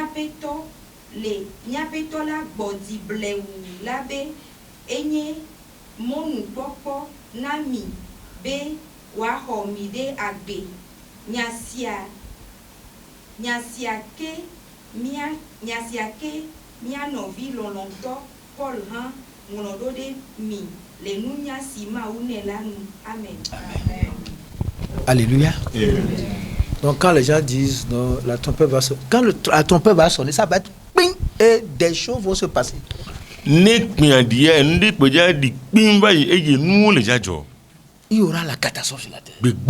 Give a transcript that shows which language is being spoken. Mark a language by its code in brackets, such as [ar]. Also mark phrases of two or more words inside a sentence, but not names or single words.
[ee] míaƒe tɔ la gbɔdzi blewu la be enye mɔnukpɔkpɔ na mi be wòaxɔ mi ɖe agbe. Nyasia ke mia nɔvi lɔlɔ̃tɔ Paul hã ŋlɔ ɖo ɖe mi le nunya si Mawu nɛ la nu. Amen. Amen. Alléluia. Amen. [fr] Donc quand les gens disent non, la trompette va sonner, quand la trompette va sonner, ça va être ping et des choses vont se passer. Il y aura la catastrophe sur la terre.